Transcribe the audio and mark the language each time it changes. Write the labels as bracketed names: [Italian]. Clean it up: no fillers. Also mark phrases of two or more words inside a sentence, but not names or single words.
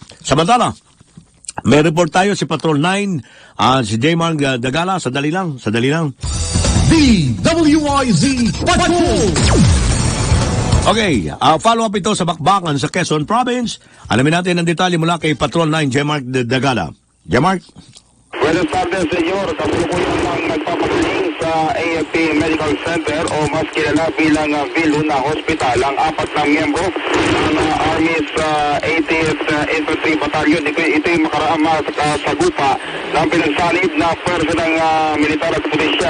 [Filipino] Samantala, may report tayo si Patrol 9, si J-Mark Dagala, sadali lang. DWIZ Patrol! Okay, [English] follow up [Filipino] ito sa Bakbakan sa Quezon Province. Alamin natin ang detalye mula kay Patrol 9, J-Mark Dagala. J-Mark? [Spanish] Buenas tardes, senyor. [Filipino] Kasalukuyan lang nagpapagaling sa AFP Medical Center o mas kilala bilang Viluna Hospital ang 4 na miyembro ng Army's 80th Infantry Battalion. Ito yung makaraang sagupa ng pinagsanib na pwersa ng militar at pulisya.